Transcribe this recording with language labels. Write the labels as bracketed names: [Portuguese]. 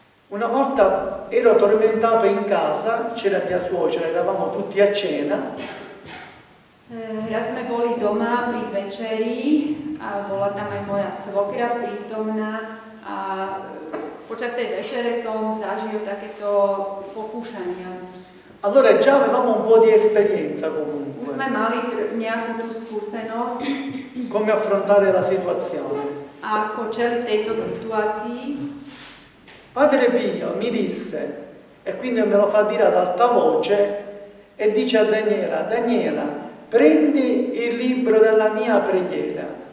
[Italian] Una volta ero tormentato in casa, c'era mia suocera, eravamo tutti a cena. [Slovak] Raz sme boli doma pri večeri a bola tam aj moja svokra prítomná a počas tej večere som zažil takéto pokúšania. [Italian] Allora già avevamo un po' di esperienza comunque. [Slovak] Už sme mali nejakú tú skúsenosť, [Italian] Come affrontare la situazione. [Slovak] ako čeliť tejto situácii. [Italian] Padre Pio mi disse, e quindi me lo fa dire ad alta voce, e dice a Daniela, Daniela, prendi il libro della mia preghiera.